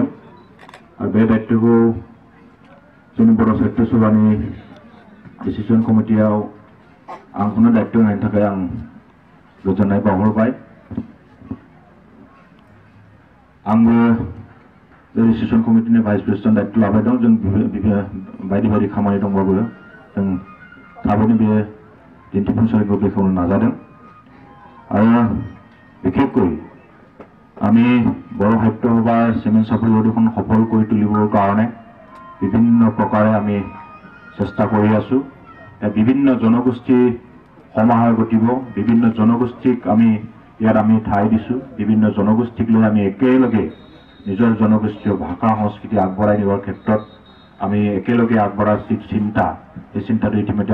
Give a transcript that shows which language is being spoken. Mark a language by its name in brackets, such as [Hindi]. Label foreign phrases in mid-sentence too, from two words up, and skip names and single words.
[Bodo] आरो बे दायित्वखौ जोंनि बर' साहित्य सभानि डिसिसन कमिटियाव आंखौनो दायित्व होनायनि थाखाय आं गोजोननाय बावहरबाय। आंबो रेजिस्ट्रेशन कमिटिनि भाइस प्रेसिडेन्ट दायित्व लाबाय दं जों बायदि बायदि खामानि दंबाबो जों थाबैनो बे दिन्थिफुंसालिखौ बेखेवनो नाजादों आरो बिखेखকৈ [Assamese] আমি বড়ো সাহিত্য সভাৰ চিমেণ্ট চাপৰি অধিৱেশন সফল কৰি তুলিবৰ কাৰণে বিভিন্ন প্ৰকাৰে আমি চেষ্টা কৰি আছোঁ বিভিন্ন জনগোষ্ঠী সমাহাৰ ঘটিব বিভিন্ন জনগোষ্ঠীক আমি ইয়াত আমি ঠাই দিছোঁ বিভিন্ন জনগোষ্ঠীক লৈ আমি একেলগে নিজৰ জনগোষ্ঠীয় ভাষা সংস্কৃতি আগবঢ়াই নিবৰ ক্ষেত্ৰত আমি একেলগে আগবঢ়াৰ চিন্তা এই চিন্তাটো ইতিমধ্যে